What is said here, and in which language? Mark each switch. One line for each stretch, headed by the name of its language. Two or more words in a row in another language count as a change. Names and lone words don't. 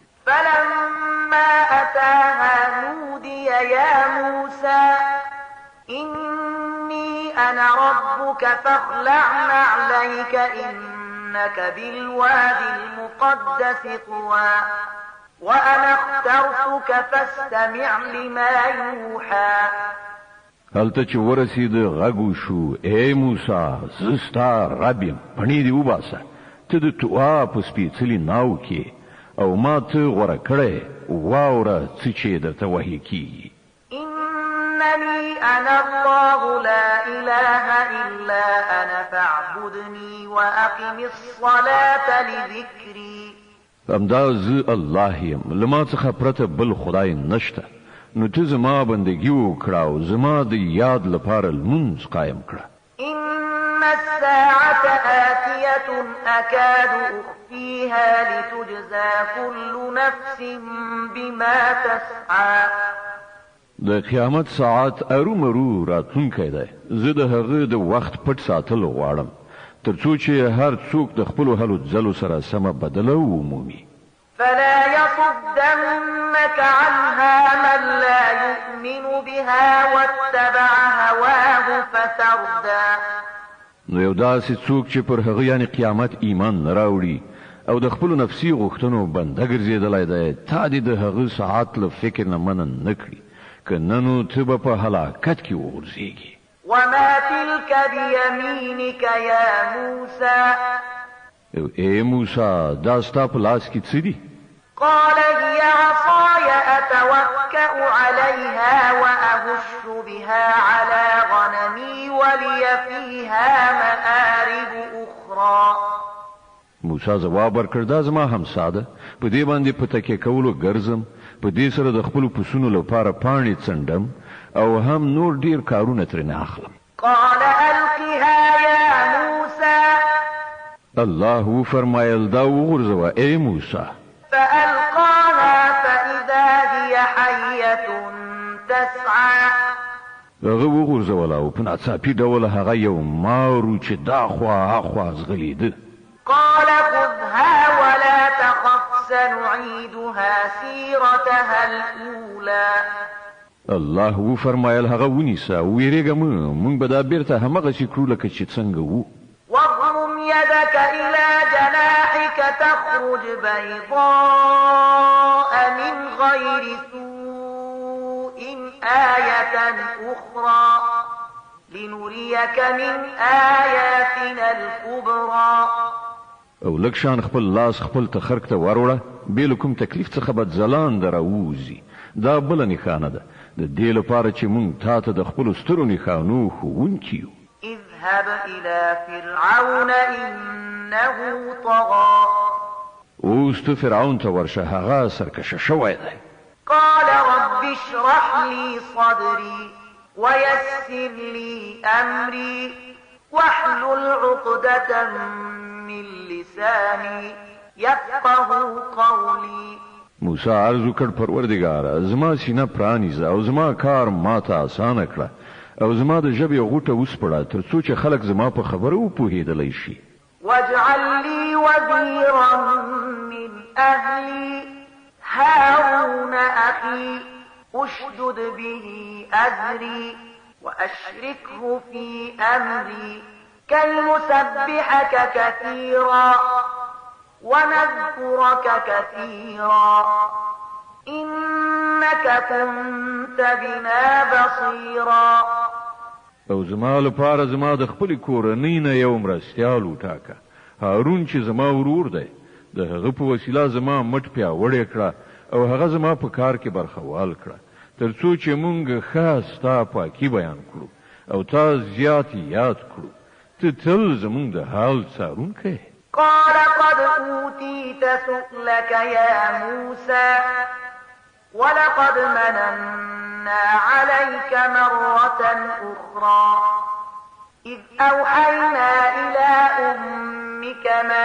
Arabic: فلما أتاها نودي يا موسى إني أنا ربك فاخلع نعليك إنك بالواد المقدس طوى وأنا اخترتك فاستمع لما يوحى.
Pashto: هلته چې ورسېده غږ وشو، ای موسی زه ستا رب یم، پڼې دې وباسه، ته د طوعا په سپېڅلي ناو کې او ما ته غوره کړی، واوره څه چې درته وحي کېږي.
Arabic: إنني أنا الله لا إله إلا أنا فاعبدني وأقم الصلاة لذكري.
Pashto: همدا زه الله یم، له ما څخه پرته بل خدای نشته، نو ته زما بندگی وکړه او زما د یاد لپاره لمونځ قایم کړه.
Arabic: إن الساعة آتية أكاد أخفيها لتجزى كل نفس بما تسعى.
Pashto: د قیامت ساعت ارومرو راتلونکی دی. زه د هغه د وخت پټ ساتل غواړم تر څو چې هر څوک د خپلو هلو ځلو سره سمه بدله ومومي.
Arabic: فلا يصدنك عنها من لا يؤمن بها واتبع هواه فتردى.
Pashto: نو یو داسې څوک چې پر هغه یعنی قیامت ایمان نه راوړي او د خپلو نفسي غوښتنو بنده ګرځېدلی دی، تا دې د هغه ساعت له فکر نه منع نه کړي، که نه نو ته به په هلاکت کې وغورځېږي.
Arabic: وما تلك بيمينك يا موسى.
Pashto: ای موسی دا ستا په لاس کې څه دي؟
Arabic: قال هي عصاي أتوكأ عليها وأهش بها على غنمي ولي فيها مآرب أخرى.
Pashto: موسی ځواب ورکړ دا زما همسا ده، په دې باندې په تکیه کولو ګرځم، په دې سره د خپلو پسونو لپاره پاڼې څنډم او هم نور ډیر کارونه ترېنه اخلم.
Arabic: قال ألقها يا موسى.
Pashto: الله فرمایل دا وغورځوه ای موسی.
Arabic: فألقاها فإذا فإذا هي حية تسعى
Pashto: هغه وغورځوله او په ناڅاپي ډول هغه یو مارو چې دا خوا اخوا ځغلېده.
Arabic: قال خذها ولا تخف سنعيدها سيرتها الأولى.
Pashto: الله وفرمایل هغه ونیسه او ویرېږه مونږ به دا بیرته همغسې کړو لکه چې څنګه وو.
Arabic: واضم يدك إلى جناحك تخرج بيضاء من غير سوء آية أخرى لنريك من آياتنا الكبرى.
Pashto: او لږ شان خپل لاس خپل تخرک ته وروړه بې له کوم تکلیف څخه به ځلانده راووځي. دا بله نښانه ده د دې لپاره چې مونږ تا ته د خپلو سترو نښانو ښوونکي یو.
Arabic: اذهب إلى فرعون إنه طغى.
Pashto: اوس ته فرعون ته ورشه هغه سرکشه شوی دی.
Arabic: قال رب اشرح لي صدري ويسر لي أمري واحلل عقدة من لساني يفقه قولي.
Pashto: موسی عرض وکړ پروردګاره زما سینه پرانیزه او زما کار ماته اسانه کړه او زما د ژبې غوټه وسپړه تر څو چې خلک زما په خبره وپوهېدلی شي.
Arabic: واجعل لي وزيرا من أهلي هارون أخي أشدد به أزري وأشركه في أمري كي نسبحك كثيرا ونذكرك كثيرا إنك كنت بنا بصيرا.
Pashto: او زما لپاره زما د خپل کورنۍ نه یو مرستیال وټاکه هارون چې زما ورور دی د هغه په وسیله زما مټ پیاوړی کړه او هغه زما په کار کې برخوال کړه تر څو چې مونږ ښه ستا پاکي بیان کړو او تا زیات یاد کړو. ته تل زمونږ د حال څارونکی.
Arabic: قال قد أوتيت سؤلك يا موسى ولقد مننا عليك مرة أخرى إذ أوحينا إلى أمك ما